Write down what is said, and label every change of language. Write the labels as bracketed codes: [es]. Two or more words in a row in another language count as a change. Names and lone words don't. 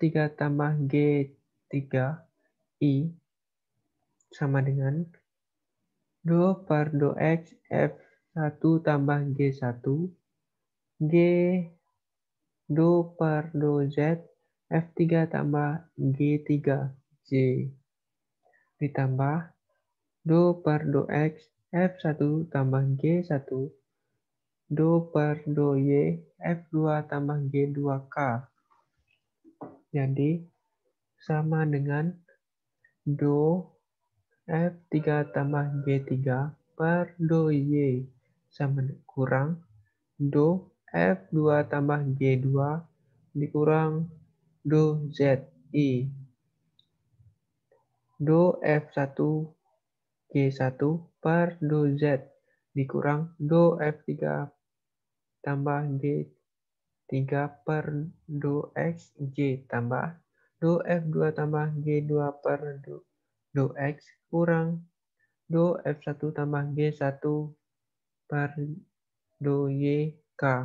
[id] tambah G3 I sama dengan do per do X F1 tambah G1 G do per do Z F3 tambah G3 J ditambah do per do X F1 tambah G1 do per do Y F2 tambah G2K. Jadi sama dengan do F3 tambah G3 per do Y sama kurang do F2 tambah G2 dikurang do ZI. Do F1 G1 per do Z dikurang do F3 tambah G3 per do X J tambah do F2 tambah G2 per do X kurang do F1 tambah G1 per do Y K.